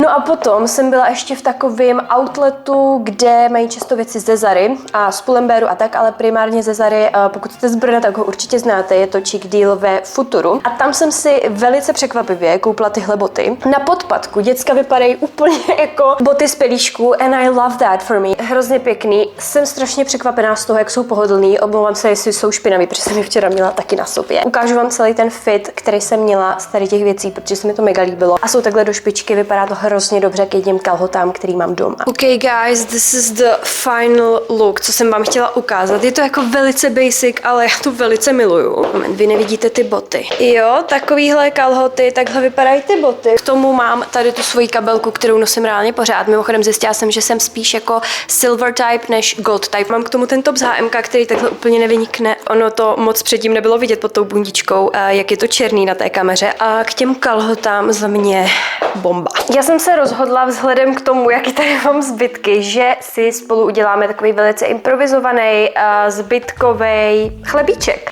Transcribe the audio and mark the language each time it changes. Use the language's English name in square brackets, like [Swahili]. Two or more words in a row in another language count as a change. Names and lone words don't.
[Czech] No a potom jsem byla ještě v takovém outletu, kde mají často věci ze Zary a z Pull&Bearu a tak, ale primárně ze Zary, pokud jste z Brna, tak ho určitě znáte, je to chic deal ve Futuru. A tam jsem si velice překvapivě koupila tyhle boty. Na podpatku děcka vypadají úplně jako boty z pelíšku [English] and I love that for me. [Czech] Hrozně pěkný. Jsem strašně překvapená z toho, jak jsou pohodlný. Omlouvám se, jestli jsou špinavý, protože jsem je včera měla taky na sobě. Ukážu vám celý ten fit, který jsem měla z tady těch věcí, protože se mi to mega líbilo. A jsou takhle do špičky, vypadá to hrozně dobře k jedním kalhotám, který mám doma. [English] Okay guys, this is the final look, [Czech] co jsem vám chtěla ukázat. Je to jako velice basic, ale já to velice miluju. Moment, vy nevidíte ty boty. Jo, takovýhle kalhoty, takhle vypadají ty boty. K tomu mám tady tu svoji kabelku, kterou nosím reálně pořád. Mimochodem zjistila jsem jsem, že jsem spíš jako [English] silver type [Czech] než [English] gold type. [Czech] Mám k tomu ten top z HMK, který takhle úplně nevynikne. Ono to moc předtím nebylo vidět pod tou bundičkou, jak je to černý na té kameře. A k těm kalhotám za mě bomba. Já jsem se rozhodla vzhledem k tomu, jaký tady mám zbytky, že si spolu uděláme takový velice improvizovaný zbytkový chlebíček.